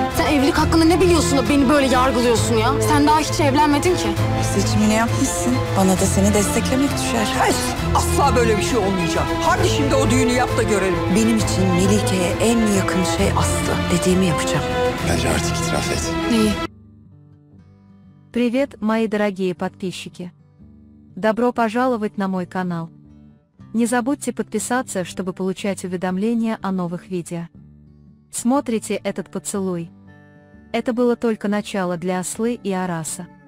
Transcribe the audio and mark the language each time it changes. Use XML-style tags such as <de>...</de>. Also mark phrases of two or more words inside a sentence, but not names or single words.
<tr>Sen evlilik hakkında ne biliyorsun da beni böyle yargılıyorsun ya? Sen daha hiç evlenmedin ki. Seçimini yapmışsın. Bana da seni desteklemek düşer. Hayır, asla böyle bir şey olmayacak. Hadi şimdi o düğünü yap da görelim. Benim için Melike'ye en yakın şey Aslı. Dediğimi yapacağım. Bence artık itiraf et. Neyi?</tr> <ru>Привет, мои дорогие подписчики! Добро пожаловать на мой канал. Не забудьте подписаться, чтобы получать уведомления о новых видео. Смотрите этот поцелуй. Это было только начало для Аслы и Араса.</ru>